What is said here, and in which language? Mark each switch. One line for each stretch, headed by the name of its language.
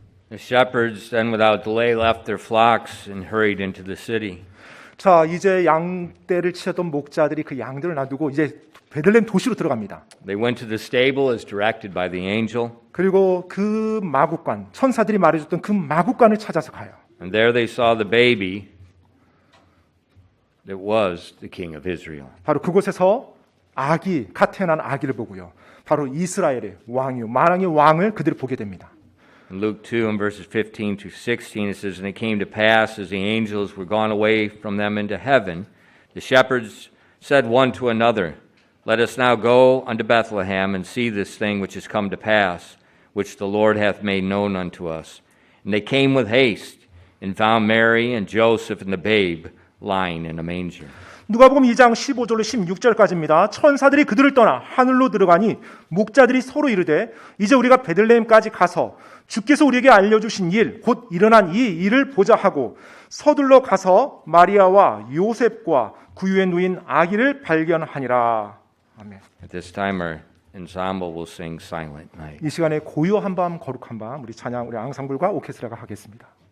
English: The shepherds then without delay left their flocks and hurried into the city.
Korean: 자, 이제 양떼를 치셨던 목자들이 그 양들을 놔두고 이제 베들레헴 도시로 들어갑니다.
English: They went to the stable as directed by the angel,
Korean: 그리고 그 마구간, 천사들이 말해줬던 그 마구간을 찾아서 가요.
English: and there they saw the baby that was the king of Israel.
Korean: 바로 그곳에서 갓 태어난 아기를 보고요. 바로 이스라엘의 왕이요, 만왕의 왕을 그들이 보게 됩니다.
English: In Luke 2 and verses 15 to 16 it says, And it came to pass, as the angels were gone away from them into heaven, the shepherds said one to another, Let us now go unto Bethlehem, and see this thing which is come to pass, which the Lord hath made known unto us. And they came with haste, and found Mary and Joseph and the babe lying in a manger.
Korean: 누가복음 2장 15절로 16절까지입니다. 천사들이 그들을 떠나 하늘로 들어가니 목자들이 서로 이르되 이제 우리가 베들레헴까지 가서 주께서 우리에게 알려주신 일, 곧 일어난 이 일을 보자 하고 서둘러 가서 마리아와 요셉과 구유에 누인 아기를 발견하니라. 아멘.
English: At this time our ensemble will sing Silent Night.
Korean: 이 시간에 고요한 밤, 거룩한 밤, 우리 찬양, 우리 앙상블과 오케스트라가 하겠습니다.